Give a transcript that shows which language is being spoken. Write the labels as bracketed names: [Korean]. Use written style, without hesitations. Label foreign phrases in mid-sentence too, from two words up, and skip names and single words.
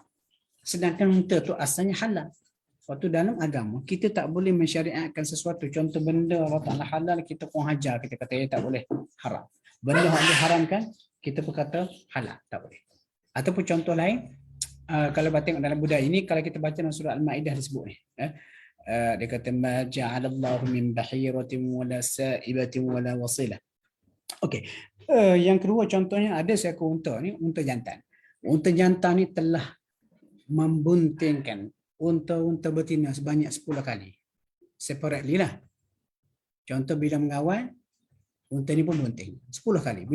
[Malay] Sedangkan unta tu asalnya halal. Waktu dalam agama, kita tak boleh mensyariatkan sesuatu. Contoh benda Allah Ta'ala halal, kita pun hajar. Kita kata, tak boleh. Haram. Benda yang diharamkan, kita pun kata halal. Tak boleh. Ataupun contoh lain, kalau tengok dalam budaya ini, kalau kita baca dalam surah Al-Ma'idah disebut ni. Dia kata, [Arabic] ما جعل الله من بحيرة ولا سائبة ولا وصيلة. [Malay] Okey. Yang kedua contohnya, ada seekor unta ni, unta jantan. Unta jantan ni telah membuntingkan unta-unta betina sebanyak 10 kali. Separately lah. Contoh bila mengawal, unta ni pun bunting 10 kali.